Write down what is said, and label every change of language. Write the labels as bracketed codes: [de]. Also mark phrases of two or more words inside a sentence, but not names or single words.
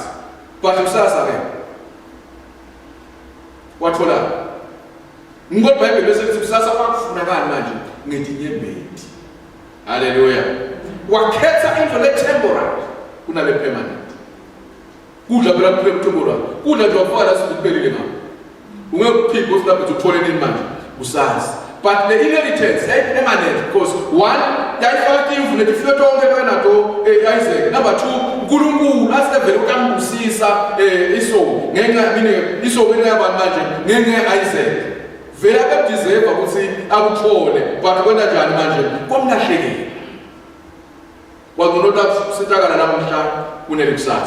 [ss] But kusasa ke wathola ngoba iBhayibheli bese lithi kusasa kwakufunakala manje ngedinyembeti. Hallelujah. Wakhetha into le temporary kunale permanent. Kudla phela temporary. Kudla nje wafala sibiphelile ngapha. Ungekuphika usilapha uthole nini manje usazi. [en] But the inheritance is permanent because one, [ss] yayifaka imvu letifike tonke benato Isaac. [en] Number two, [ss] uNkulunkulu asevele ukambusisa isomo ngenxa mine isomo enaba manje ngenxa Isaac. Vele abedeserve ukuthi akuthole but kwenda njani manje komlahlekile. Wazonota sitakala namhla kunelikusasa.